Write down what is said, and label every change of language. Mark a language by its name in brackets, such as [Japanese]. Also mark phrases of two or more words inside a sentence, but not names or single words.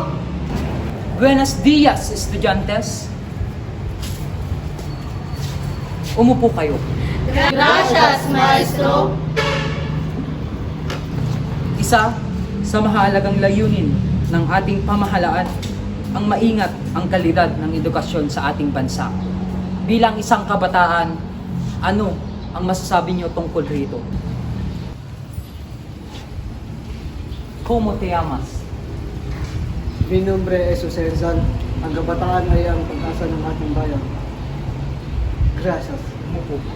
[Spanish] Buenos días, estudiantes. [Filipino] Umupo kayo. [Spanish] Gracias, maestro. [Filipino] Isa sa mahalagang layunin ng ating pamahalaan ang maingat ang kalidad ng edukasyon sa ating bansa. Bilang isang kabataan, ano ang masasabi niyo tungkol rito? [Spanish] ¿Cómo te llamas? Mi nombre es Jose Rizal. [Filipino] Ang kabataan ay ang pag-asa ng ating bayan. [Spanish] Gracias. [Filipino] Umupo.